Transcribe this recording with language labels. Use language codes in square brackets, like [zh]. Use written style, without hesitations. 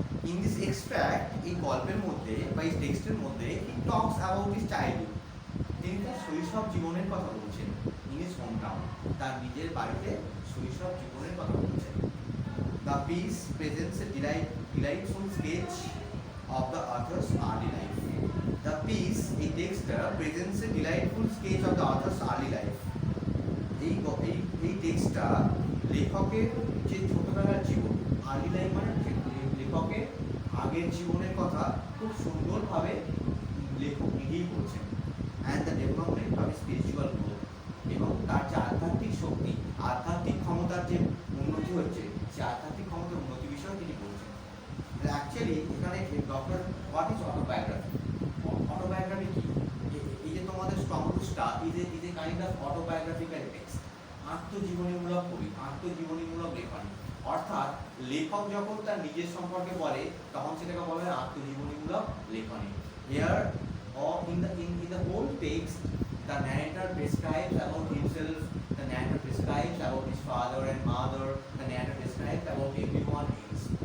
[en] in this extract, [bn] এই গল্পের মধ্যে বা এই টেক্সটের মধ্যে, [en] He talks about his childhood. [bn] তিনি তার শৈশব জীবনের কথা বলছেন। [en] in his home town, [bn] তার নিজের বাড়িতে শৈশব জীবনের কথা বলছেন। [en] The piece presents a delightful sketch of the author's early life. The piece, [bn] এই টেক্সটটা [en] presents a delightful sketch of the author's early life. [bn] এই টেক্সটটা লেখকের যে ছোটবেলার জীবন, আর্লি লাইফ মানে লেখকের আগের জীবনের কথা খুব সুন্দরভাবে লেখক নিজেই বলছেন। [en] and the development of spiritual growth, [bn] এবং তার যে আধ্যাত্মিক শক্তি, আধ্যাত্মিক ক্ষমতার যে উন্নতি হচ্ছে, সেই আধ্যাত্মিক ক্ষমতার উন্নতি বিষয়ে তিনি বলছেন। [en] Actually এখানে doctor what is autobiography? Autobiography কি? [bn] এই যে তোমাদের strong রুটসটা [en] is a kind of autobiographical text, [bn] আত্মজীবনীমূলক কবি, আত্মজীবনীমূলক লেখনী। অর্থাৎ লেখক যখন তার নিজের সম্পর্কে বলে, তখন সেটাকে বলা হয় আত্মজীবনীমূলক লেখনী। [en] Here or in the whole text, the narrator describes about himself, the narrator describes about his father and mother, the narrator describes about everyone else.